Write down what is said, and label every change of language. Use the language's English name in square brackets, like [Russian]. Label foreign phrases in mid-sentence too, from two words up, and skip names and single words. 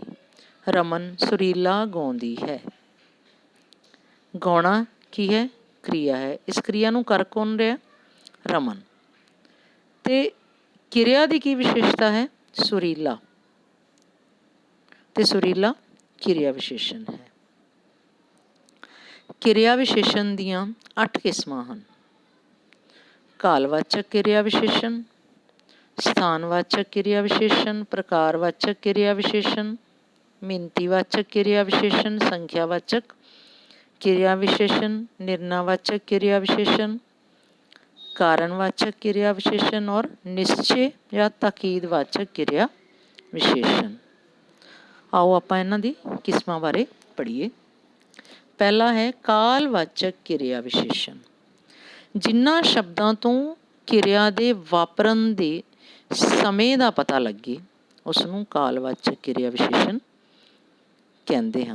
[Punjabi] ਰਮਨ ਸੁਰੀਲਾ ਗਾਉਂਦੀ ਹੈ। ਗਾਉਣਾ ਕੀ ਹੈ ਕਿਰਿਆ ਹੈ। ਇਸ ਕਿਰਿਆ ਨੂੰ ਕਰ ਕੌਣ ਰਿਹਾ? ਰਮਨ। ਤੇ ਕਿਰਿਆ ਕੀ ਕੀ ਵਿਸ਼ੇਸ਼ਤਾ ਹੈ? ਸੁਰੀਲਾ, ਤੇ ਸੁਰੀਲਾ ਕਿਰਿਆ ਵਿਸ਼ੇਸ਼ਣ ਹੈ। ਕਿਰਿਆ ਵਿਸ਼ੇਸ਼ਣ ਦੀਆਂ 8 ਕਿਸਮਾਂ ਹਨ। ਕਾਲਵਾਚਕ ਕਿਰਿਆ ਵਿਸ਼ੇਸ਼ਣ, ਸਥਾਨਵਾਚਕ ਕਿਰਿਆ ਵਿਸ਼ੇਸ਼ਣ, ਪ੍ਰਕਾਰਵਾਚਕ ਕਿਰਿਆ ਵਿਸ਼ੇਸ਼ਣ, ਮਿਨਤੀਵਾਚਕ ਕਿਰਿਆ ਵਿਸ਼ੇਸ਼ਣ, ਸੰਖਿਆਵਾਚਕ ਕਿਰਿਆ ਵਿਸ਼ੇਸ਼ਣ, ਨਿਰਣਯਵਾਚਕ ਕਿਰਿਆ ਵਿਸ਼ੇਸ਼ਣ, ਕਾਰਣਵਾਚਕ ਕਿਰਿਆ ਵਿਸ਼ੇਸ਼ਣ ਔਰ ਨਿਸ਼ਚੇ ਯਾ ਤਾਕੀਦਵਾਚਕ ਕਿਰਿਆ ਵਿਸ਼ੇਸ਼ਣ। ਆਓ ਆਪਾਂ ਇਨ੍ਹਾਂ ਦੀ ਕਿਸਮਾਂ ਬਾਰੇ ਪੜ੍ਹੀਏ। ਪਹਿਲਾ ਹੈ ਕਾਲਵਾਚਕ ਕਿਰਿਆ ਵਿਸ਼ੇਸ਼ਣ। ਜਿਨ੍ਹਾਂ ਸ਼ਬਦਾਂ ਤੋਂ ਕਿਰਿਆ ਦੇ ਵਾਪਰਨ ਦੇ ਸਮੇਂ ਦਾ ਪਤਾ ਲੱਗੇ ਉਸਨੂੰ ਕਾਲਵਾਚਕ ਕਿਰਿਆ ਵਿਸ਼ੇਸ਼ਣ [Hindi] कहते हैं।